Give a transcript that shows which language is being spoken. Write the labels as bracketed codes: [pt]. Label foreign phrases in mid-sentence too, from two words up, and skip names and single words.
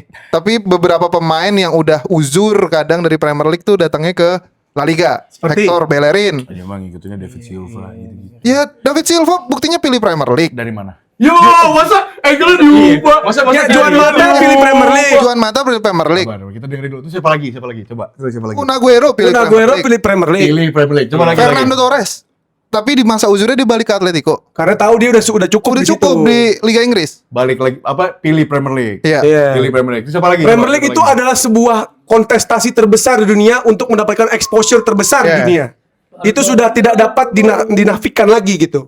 [id] Tapi beberapa pemain yang udah uzur kadang dari Premier League tuh datangnya ke La Liga. Seperti? Hector Bellerin. Ya emang ngikutinnya David Silva gitu. Ya David Silva buktinya pilih Premier League. Dari mana? Yo, masa angle diubah? Masa Ya, Juan Mata pilih Premier League. Juan Mata pilih Premier League. Sabar, kita dengerin dulu. Itu siapa lagi? Coba. Siapa lagi? Kun Aguero pilih Kun Premier Aguero League. pilih Premier League. Pilih Premier League. Coba lagi. Fernando Torres. Tapi di masa uzurnya dia balik ke Atletico. Karena tahu dia udah cukup Udah di situ. cukup di Liga Inggris. Balik lagi pilih Premier League. Iya. Iya. Pilih Premier League. Itu siapa lagi? Premier Coba, League siapa itu lagi? adalah sebuah kontestasi terbesar di dunia untuk mendapatkan exposure terbesar di Yeah. dunia. Itu sudah tidak dapat dinafikan lagi gitu.